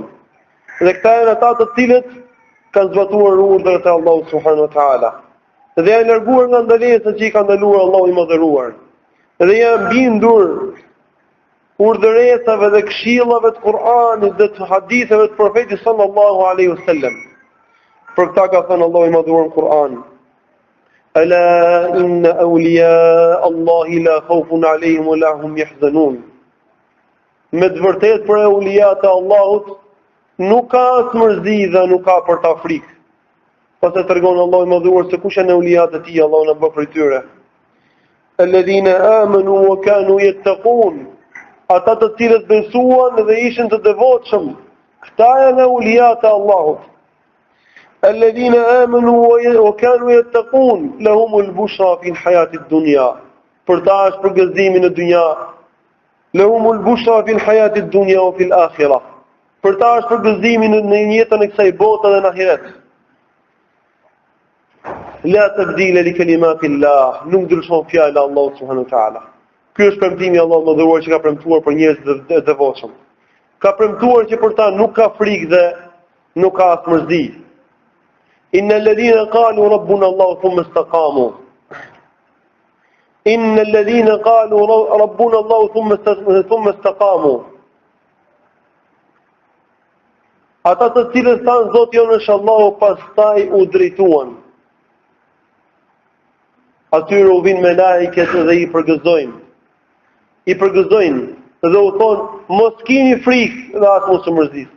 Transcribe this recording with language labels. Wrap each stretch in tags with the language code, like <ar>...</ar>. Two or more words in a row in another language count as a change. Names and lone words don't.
<sq>Dhe këta janë ata të cilët kanë zbatuar urdhrat e Allahut</sq> <ar>سبحانه وتعالى.</ar> <sq>Dhe janë larguar nga ndalesat që i ka ndaluar Allahu i madhëruar. Dhe janë bindur urdhëresave dhe këshillave të Kur'anit dhe të haditheve të profetit</sq> <ar>صلى الله عليه وسلم.</ar> <sq>Për këta ka thënë Allahu i madhuar në Kur'an:</sq> <ar>"ألا إن أولياء الله لا خوف عليهم ولا هم يحزنون."</ar> <sq>Me të vërtetë për euliat e Allahut nuk ka as mërzi dhe nuk ka për ta frikë. Pastaj tregon Allahu i madhuar se kush janë euliat e tij, Allahu na bë prej tyre.</sq> <ar>الذين آمنوا وكانوا يتقون.</ar> <sq>Ata të cilët besuan dhe ishin të devotshëm, këta janë euliat e Allahut.</sq> <ar>الذين آمنوا وكانوا يتقون لهم البشرى في الحياة الدنيا.</ar> <sq>Për ta është përgëzimi në dynja.</sq> <ar>لهم البشرى في الحياة الدنيا وفي الآخرة.</ar> <sq>Për ta është përgëzimi në jetën e kësaj bote dhe në ahiret.</sq> <ar>لا تبديل لكلمات الله,</ar> <sq>nuk ndryshon fjala e Allahut</sq> <ar>سبحانه وتعالى.</ar> <sq>Ky është premtimi i Allahut më dhuar që ka premtuar për njerëzit e devotshëm. Ka premtuar që për ta nuk ka frikë dhe nuk ka as mërzi.</sq> <ar>إن الذين قالوا ربنا الله ثم استقاموا. إن الذين قالوا ربنا الله ثم استقاموا.</ar> <sq>Ata të cilët thanë Zoti jonë është Allahu, pastaj u drejtuan. Atyre u vinë me lajket dhe i përgëzojnë. I përgëzojnë dhe u thonë, mos kini frikë dhe atë mos u mërzisni.</sq>